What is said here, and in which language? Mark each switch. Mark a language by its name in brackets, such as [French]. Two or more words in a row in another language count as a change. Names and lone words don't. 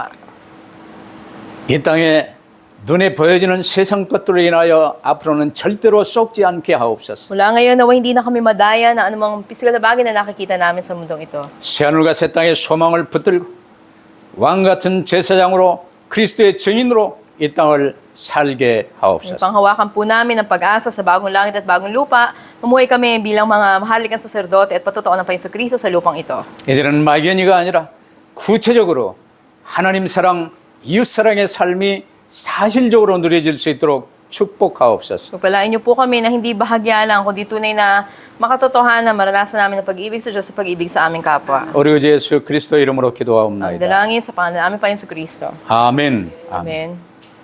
[Korean] 이 땅에 눈에 보여지는 세상 것들로 인하여 앞으로는 절대로 속지 않게 하옵소서. [Filipino] Mula ngayon, nawa hindi na kami madaya na anumang pisikal na bagay na nakikita namin sa mundong ito. [Korean] 새하늘과 새 땅의 소망을 붙들고 왕 같은 제사장으로 그리스도의 증인으로 이 땅을 살게 하옵소서. [Filipino] Panghawakan po namin ang pag-asa sa bagong langit at bagong lupa. Mamuhay kami bilang mga mahaligang saserdote at patutuo ng Jesucristo sa lupang ito. [Korean] 이제는 막연히가 아니라 구체적으로 하나님 사랑, 이웃 사랑의 삶이 사실적으로 누려질 수 있도록 축복하옵소서. [Filipino] Pagpalain niyo po kami na hindi bahagya lang, kundi tunay na makatotohanan, maranasan namin ang pag-ibig sa Diyos sa pag-ibig sa aming kapwa. [Korean] 우리 주 예수 그리스도 이름으로 [Filipino] Ang [Korean] 기도하옵나이다. [Filipino] dalangin sa pangalan namin pa Jesucristo. [Korean] 아멘. 아멘. [Filipino] Amen.